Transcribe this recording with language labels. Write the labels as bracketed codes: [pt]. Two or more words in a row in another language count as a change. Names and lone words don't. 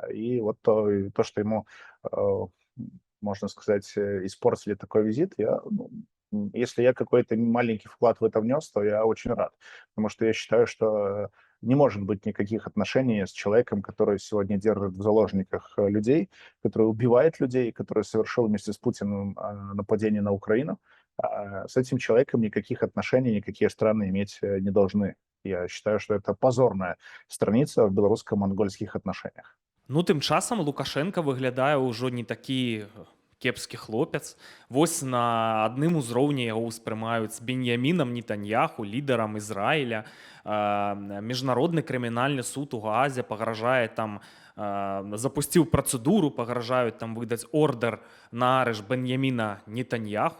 [ru] И вот то что ему, э, можно сказать, испортили такой визит, если я какой-то маленький вклад в это внес, то я очень рад, потому что я считаю, что не может быть никаких отношений с человеком, который сегодня держит в заложниках людей, который убивает людей, который совершил вместе с Путиным нападение на Украину. С этим человеком никаких отношений никакие страны иметь не должны. Я считаю, что это позорная страница в белорусско-монгольских отношениях. [be] Ну, тым часам Лукашенко выглядае ўжо не такі кепскі хлопец. Вось на адным узроўні яго ўспрымаюць з Беньямінам Нетаньяху, лідарам Ізраіля. Міжнародны крымінальны суд у Гаазе пагражае там, запусціў працэдуру, пагражаюць там выдаць ордэр на арышт Беньяміна Нетаньяху.